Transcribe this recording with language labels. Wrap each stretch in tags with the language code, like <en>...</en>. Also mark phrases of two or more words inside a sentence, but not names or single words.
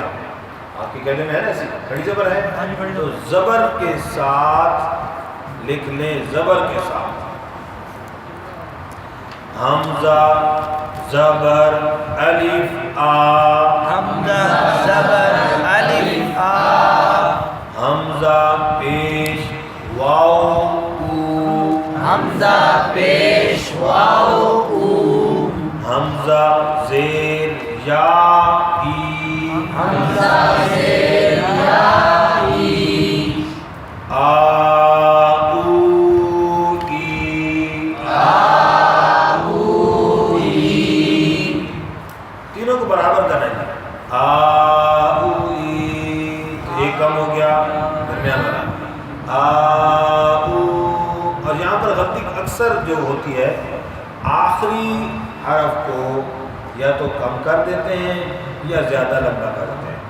<ur>آپ کے قاعدے میں ہے نا ایسی کھڑی زبر ہے تو زبر کے ساتھ لکھ لیں, زبر کے ساتھ حمزہ زبر الف آ, حمزہ زبر الف آ, حمزہ پیش واو او, حمزہ پیش واو او, حمزہ زیر یا ای, حمزہ زیر یا ای, آ او ای, آ او ای, تینوں کو برابر کرنا ہے. آ او ای, ایک کم ہو گیا درمیان والا آ او. اور یہاں پر غلطی اکثر جو ہوتی ہے آخری حرف کو یا تو کم کر دیتے ہیں یا زیادہ لمبا کر دیتے ہیں.</ur>